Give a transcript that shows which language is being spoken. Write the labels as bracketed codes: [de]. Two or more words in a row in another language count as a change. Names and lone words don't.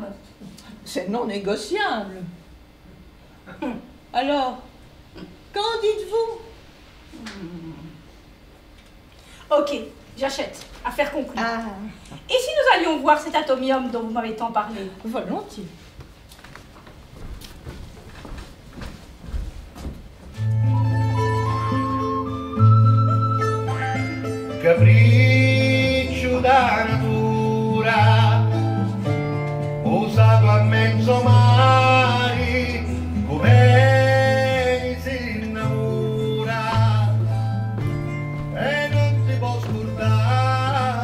[fr] C'est non négociable. Alors, qu'en dites-vous? Ok, j'achète. Affaire conclue. Ah. Et si nous allions voir cet atomium dont vous m'avez tant parlé? Volontiers. [it] Capriccio da natura, usato a mezzo mare, come si innamora, e non si può scordare.